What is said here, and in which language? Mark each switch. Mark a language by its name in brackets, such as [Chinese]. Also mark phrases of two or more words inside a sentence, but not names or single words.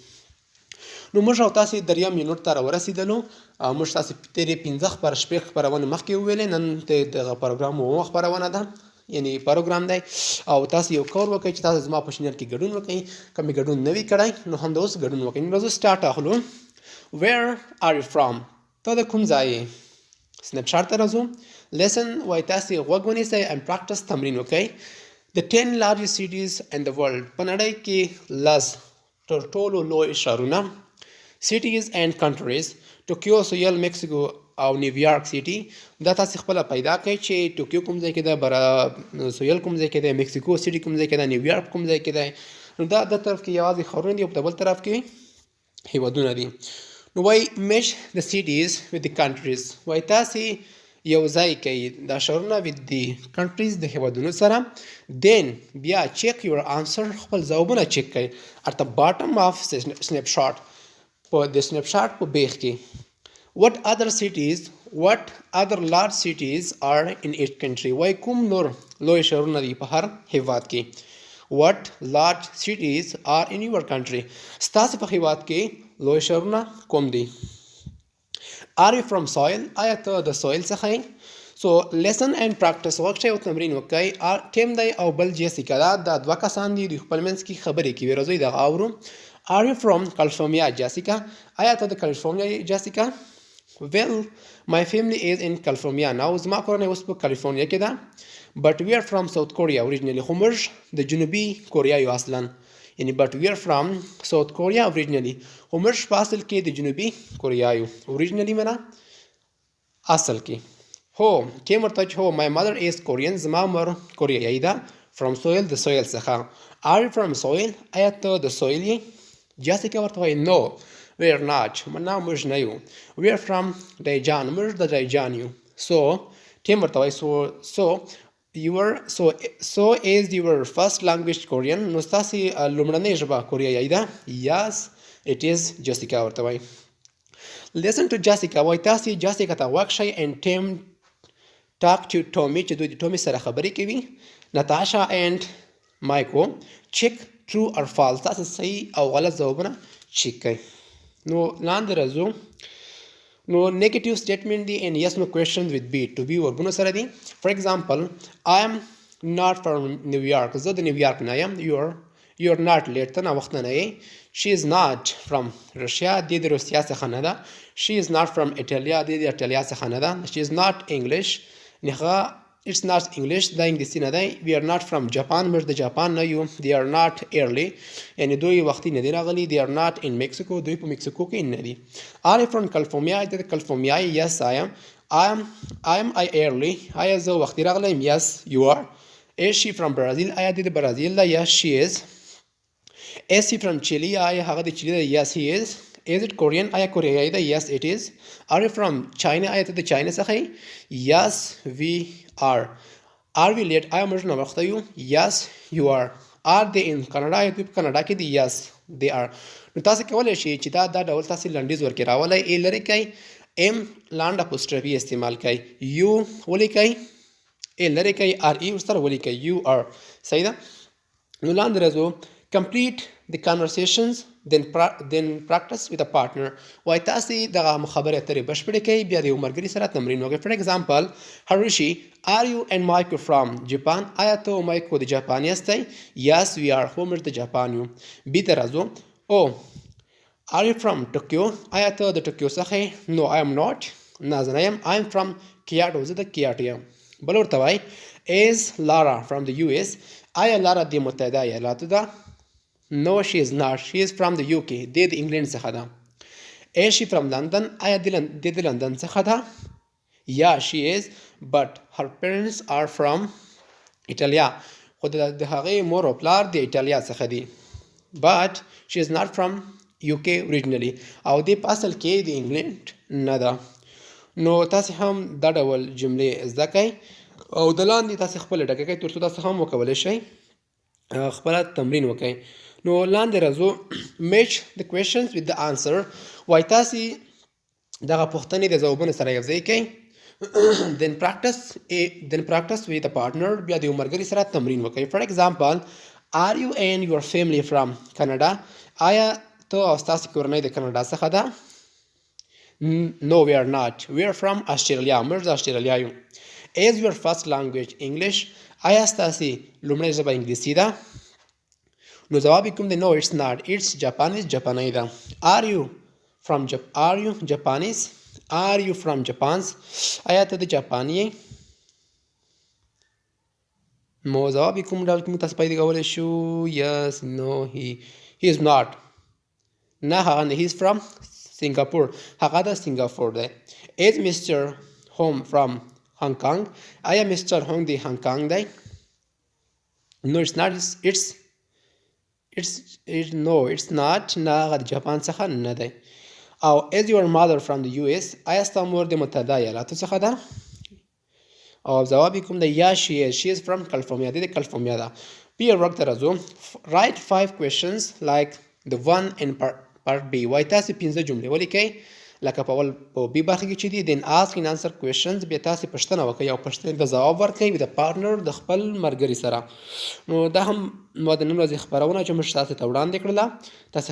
[Pashto] نو موږ او تاسې دریم یونټ ته راورسېدلو موږ تاسې تېرې 15 شپږ خپرونې مخکې وویلې نن دغه پروګرام اومه خپرونه ده یعنی پروګرام دی او تاسې یو کار وکړئ چې تاسو زما په چینل کې ګډون وکړئ که مې ګډون نه وي کړی نو همدا اوس ګډون وکړئ نو راځو سټارټ اخلو [English] Where are you from؟ [Pashto] ته د کوم ځای یې سنیپ شاټ ته راځو لیسن وایي تاسې غوږ ونیسئ [English] and practice [Pashto] تمرین وکړئ [English] The 10 largest cities in the world [Pashto] په نړۍ کې لس تر ټولو لوی ښارونه [English] cities and countries [Pashto] ټوکیو سویل میکسیکو او نیویارک سیټي دا تاسې خپله پیدا کړئ چې ټوکیو کوم ځای کې ده سویل کوم ځای کې دی میکسیکو سیټي کوم ځای کې ده نیویارک کوم ځای کې دی نو دا د طرف کې یوازې ښارونه دي او په بل طرف کې هیوادونه دي نو وایي میچ د سیټیز [English] with the countries [Pashto] وایي تاسې یو ځای کوي دا ښارونه [English] with the countries [Pashto] د هیوادونو سره then بیا [English] check your answer [Pashto] خپل ځوابونه چیک کړئ [English] at the bottom of snapshot [Pashto] په د سنیپ شاټ په بیخ کې what [English] other large cities are in each country [Pashto] وایي کوم نور لوی ښارونه دي په هر هیواد کې [English] what large cities are in your country [Pashto] ستاسې په هیواد کې لوی ښارونه کوم دي [English] Are you from soil؟ [Pashto] آیا ته د سویل څخه یې [English] so listen and practice [Pashto] وکړئ او تمرین وکړئ ټیم دی او بل جیسیکا دا دوه کسان دي دوی خپل منځ کې خبرې کوي راځئ دغه اورو [English] Are you from California [Pashto] جیسیکا آیا ته د کالیفورنیا یې جیسیکا [English] Well my family is in California now [Pashto] زما کورنۍ اوس په کالیفورنیا کې ده [English] But we are from South Korea originally [Pashto] خو موږ د جنوبي کوریا یو اصلا یعنی [English] but we are from South Korea originally [Pashto] خو موږ په اصل کې د جنوبي کوریا یو originally معنا اصل کې هو کې ورته چې هو [English] my mother is Korean [Pashto] زما مور کوریایي ده [English] from soil [Pashto] د سویل څخه [English] Are you from soil [Pashto] آیا ته د سویل یې جیسیکا ورته وایي [English] No we are not [Pashto] نه موږ نه یو [English] we are from [Pashto] دایجان موږ د دایجان یو So ټیم ورته وایي So [English] is your first language Korean [Pashto] نو ستاسې لومړنۍ ژبه کوریایي ده [English] Yes it is [Pashto] جیسیکا ورته وایي [English] Listen to Jessica [Pashto] وایي تاسې جیسیکا ته غوږ شئ [English] and Tim talk to Tommy [Pashto] چې دوی د ټومي سره خبرې کوي [English] Natasha and Michael check true or false [Pashto] تاسې صحیح او غلط ځوابونه چیک کړئ نو لاندې راځو نو [English] negative statement [Pashto] دی [English] and yes no questions with be to be [Pashto] وربونو سره دي [English] for example I am not from New York [Pashto] زه د نیویارک نه یم [English] you're not late [Pashto] ته ناوخته نه یې [English] she is not from Russia [Pashto] دی د روسیا څخه نه ده [English] she is not from Italy [Pashto] دی د ایټالیا څخه نه ده [English] she is not English نخه it's not English [Pashto] دا انګلیسي نه دی [English] we are not from Japan [Pashto] موږ د جاپان نه یو [English] they are not early [Pashto] یعنی دوی وختي نه دي راغلي [English] they are not in Mexico [Pashto] دوی په مکسیکو کې نه دي [English] are you from California د کالیفورنیا yes I am early [Pashto] آیا زه وختي راغلی [English] yes you are is she from Brazil [Pashto] آیا د برازیل ده [English] yes she is he from Chile [Pashto] آیا هغه د چیلي ده [English] yes he is it Korean [Pashto] آیا کوریایي ده [English] yes it is are you from China [Pashto] آیا ته د چاینا څخه [English] yes we are we late [Pashto] آیا موږ ناوخته یو [English] yes you are they in Canada [Pashto] آیا دوی په کاناډا کې دي yes they are نو تاسې کولی شئ چې دا ډول تاسې لنډیز ورکې راولی ای لرې کوئ ام لانډ اپوسټرفي استعمال کوئ یو ولیکئ ای لرې کوئ آر ای ورسره ولیکئ [English] you are [Pashto] صحیح ده نو لاندې راځو [English] complete the conversations then practice with a partner [Pashto] وایي تاسې دغه خبرې اترې بشپړې کوئ بیا د یو ملګري سره تمرین وکړئ [English] for example Harushi are you and Mike from Japan [Pashto] آیا ته او مایکو د جاپان یاستئ [English] yes we are [Pashto] خو موږ د جاپان یو بي ته راځو [English] are you from Tokyo [Pashto] آیا ته د ټوکیو څخه no [English] I am not [Pashto] نه زه نه یم [English] I am from Kyoto [Pashto] زه د کیاټو یم بل ورته وایي [English] is Lara from the US [Pashto] آیا لارا د متحده ایالاتو ده [English] No she is not she is from the UK [Pashto] دی د انګلند څخه ده [English] Is she from London [Pashto] آیا د لندن څخه ده [English] Yeah she is but her parents are from Italy [Pashto] خو د هغې مور او پلار د ایټالیا څخه دي [English] but she is not from UK originally. [Pashto] او دې په اصل کې د انګلند نه ده. نو تاسې هم دا ډول جملې زده کړئ او د لاندې تاسې خپله ډکه کړئ تر څو تاسې هم وکولی شئ خپله تمرین وکړئ. نو لاندې راځو [English] match the questions with the answer. [Pashto] وایي تاسې دغه پوښتنې د ځوابونو سره یو ځای کړئ. [English] then practice with a partner. [Pashto] بیا د یو ملګري سره تمرین وکړئ. [English] for example, are you and your family from Canada? [Pashto] آیا ته او ستاسې کورنۍ د کاناډا څخه ده؟ [English] No, we are not. We are from Australia. [Pashto] موږ د استرالیا یو. [English] Is your first language English? [Pashto] آیا ستاسې لومړۍ ژبه انګلیسي ده؟ نو ځواب یې کوم دی؟ [English] No, it's not. It's Japanese. [Pashto] جاپانۍ ده. [English] Are you Japanese? Are you from Japan? [Pashto] آیا ته د جاپان یې؟ نو ځواب یې کوم ډول کې موږ تاسو پیدا کولی شو؟ [English] Yes, no, he is not. [Pashto] نه هغه نه. [English] He is from Singapore. [Pashto] هغه د سنګاپور دی. [English] Is Mr. Home from Hong Kong? آیا Mr. Hong [Pashto] د هانګ کانګ دی؟ [English] No, it's not. No, it's not. [Pashto] نه هغه د جاپان څخه نه دی. [English] او is your mother from the US? [Pashto] آیا ستا مور د متحده ایالاتو څخه ده؟ او ځواب یې کوم دی؟ [English] Yeah, she is from California. [Pashto] د کالیفورنیا ده. [English] Be your work [Pashto] ته راځو. [English] Write 5 questions like the one in part B. [Pashto] وایي تاسې 5 جملې ولیکئ لکه په B برخه کې چې دي. [English] then ask and answer questions. [Pashto] بیا تاسې پوښتنه وکړئ او پوښتنې ته ځواب ورکړئ [English] with a partner [Pashto] د خپل ملګري سره. نو دا هم ما د نن ورځې خپرونه چې موږ تاسې ته وړاندې کړله. تاسې